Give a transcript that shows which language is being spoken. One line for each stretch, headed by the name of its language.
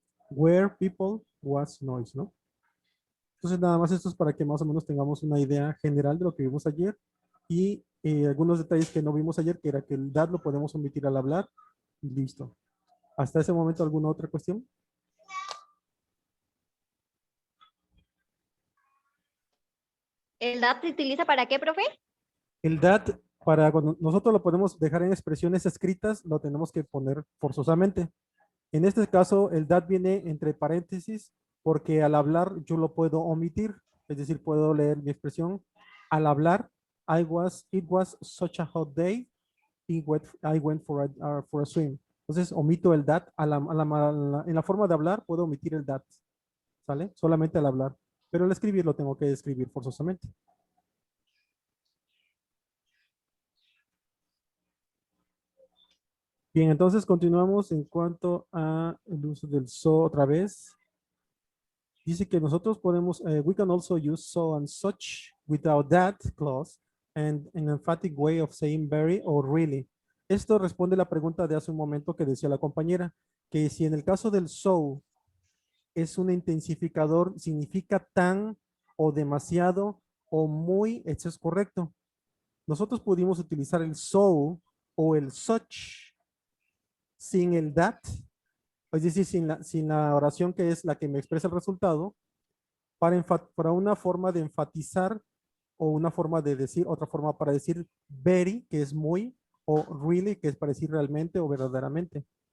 English: Where people was noise, ¿no?
Spanish: Entonces, nada más esto es para que más o menos tengamos una idea general de lo que vimos ayer Y algunos detalles que no vimos ayer, que era que el that lo podemos omitir al hablar y listo. Hasta ese momento, ¿alguna otra cuestión? ¿El DAT se utiliza para qué, profe? El that, para cuando nosotros lo podemos dejar en expresiones escritas, lo tenemos que poner forzosamente. En este caso, el that viene entre paréntesis porque al hablar yo lo puedo omitir. Es decir, puedo leer mi expresión. Al hablar,
English: it was such a hot day. I went for a swim.
Spanish: Entonces, omito el that. En la forma de hablar, puedo omitir el that. ¿Sale? Solamente al hablar. Pero al escribir lo tengo que escribir forzosamente. Bien, entonces continuamos en cuanto a el uso del so otra vez. Dice que nosotros podemos,
English: we can also use so and such without that clause and an emphatic way of saying very or really.
Spanish: Esto responde a la pregunta de hace un momento que decía la compañera, que si en el caso del so es un intensificador, significa tan o demasiado o muy, eso es correcto. Nosotros pudimos utilizar el so o el such sin el that, es decir, sin la oración que es la que me expresa el resultado, para una forma de enfatizar o una forma de decir, otra forma para decir very, que es muy, o really, que es para decir realmente o verdaderamente.